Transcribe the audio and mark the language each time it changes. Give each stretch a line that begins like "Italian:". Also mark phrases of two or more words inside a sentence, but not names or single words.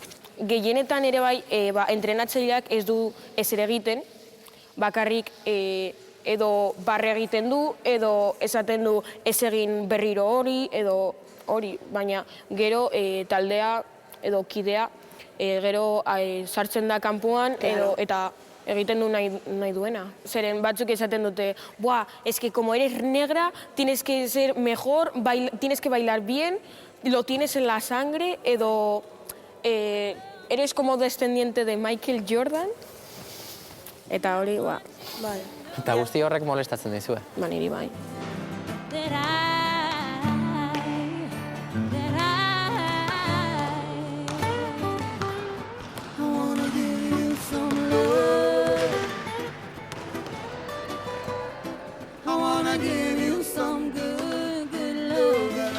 Basque: Gehienetan ere bai, entrenatzaileak ez du ez ere egiten, bakarrik edo barre egiten du, edo esaten du ez egin berriro hori, edo hori, baina gero taldea edo kidea gero sartzen da kanpoan edo eta egiten du nahi duena. Zeren batzuk esaten dute, buah,
Spanish: es que como eres negra, tienes que ser mejor, tienes que bailar bien, lo tienes en la sangre, edo eres como descendiente de Michael Jordan,
Basque: eta hori, ba, Bai. Eta guzti horrek molestatzen dizue. niri bai.
English: I wanna give you some love. I wanna give you some good, good love.